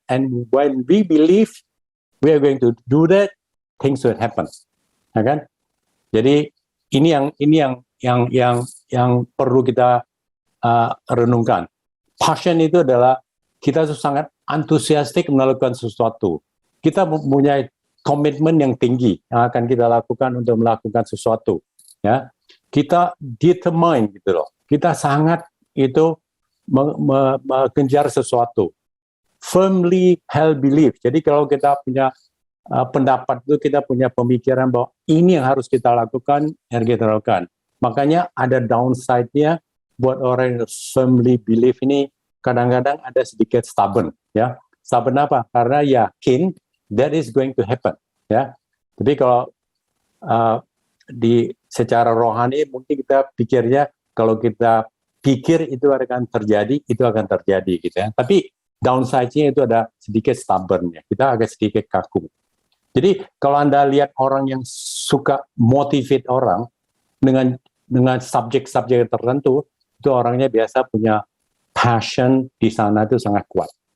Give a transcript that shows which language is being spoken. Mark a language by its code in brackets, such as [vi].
[en] And when we believe we are going to do that, things will happen. [id] Ya kan? Jadi ini yang perlu kita renungkan. Passion itu adalah kita tuh sangat antusiastik melakukan sesuatu. Kita mempunyai komitmen yang tinggi yang akan kita lakukan untuk melakukan sesuatu. Ya, kita determine gitu loh. Kita sangat itu mengejar sesuatu. [en] Firmly held belief. [id] Jadi kalau kita punya pendapat itu, kita punya pemikiran bahwa ini yang harus kita lakukan, yang kita lakukan. Makanya ada downside-nya buat orang yang firmly believe ini, kadang-kadang ada sedikit stubborn, ya. Stubborn apa? Karena yakin [en] that is going to happen, [id] ya. Tapi kalau secara rohani mungkin kita pikirnya kalau kita pikir itu akan terjadi, itu akan terjadi gitu ya. Tapi downside-nya itu ada sedikit stubborn-nya. Kita agak sedikit kaku. Jadi kalau Anda lihat orang yang suka motivate orang dengan subjek-subjek tertentu, itu orangnya biasa punya passion di sana itu sangat kuat.